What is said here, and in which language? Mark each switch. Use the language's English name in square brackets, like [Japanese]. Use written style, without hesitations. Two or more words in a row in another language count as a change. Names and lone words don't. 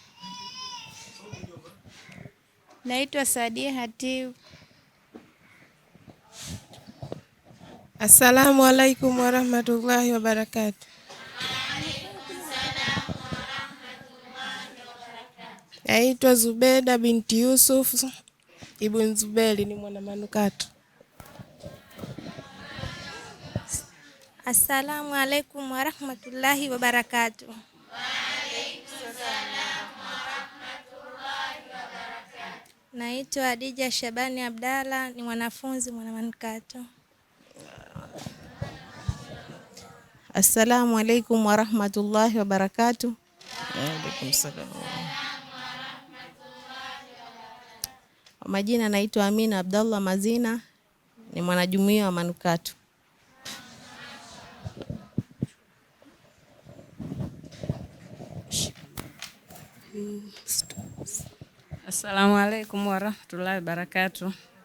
[Arabic] السلام عليكم ورحمة الله وبركاته. [Swahili] Naitwa Zubeda binti Yusuf Ibn Zubeli, ni mwana manukato. [Arabic] السلام عليكم ورحمة الله وبركاته. Wa عليكم السلام ورحمة الله وبركاته. [Swahili] Naitwa Adija Shabani Abdalla, ni mwanafunzi mwana manukato. [Arabic] السلام عليكم ورحمة الله وبركاته. وعليكم السلام. [Swahili] Majina naitwa Amina Abdallah Mazina, ni mwanajumuiya wa manukato. [Arabic] السلام عليكم ورحمة الله وبركاته.